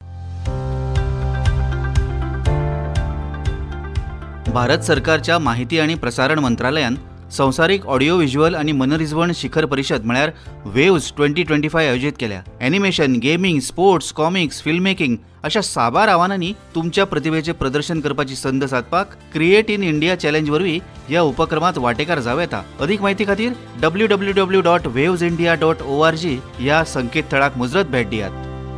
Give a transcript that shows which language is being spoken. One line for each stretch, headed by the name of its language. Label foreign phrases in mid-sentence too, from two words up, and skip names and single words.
Konkani: भारत सरकारच्या माहिती आणि प्रसारण मंत्रालयान संवसारीक
English: audio visual
Konkani: आणि मनरिजवण शिखर परिषद म्हळ्यार वेव्ज 2025 आयोजित केल्या. एनिमेशन, गेमिंग, स्पोर्ट्स, कॉमिक्स,
English: film making
Konkani: अशा साबार आव्हानांनी तुमच्या प्रतिभेचे प्रदर्शन करपाची संद साधपाक क्रिएट इन इंडिया चॅलेंज वरवीं ह्या उपक्रमात वांटेकार जावं येता. अधिक माहिती खातीर www.wavesindia.org ह्या संकेतथळाक मुजरत भेट दियात.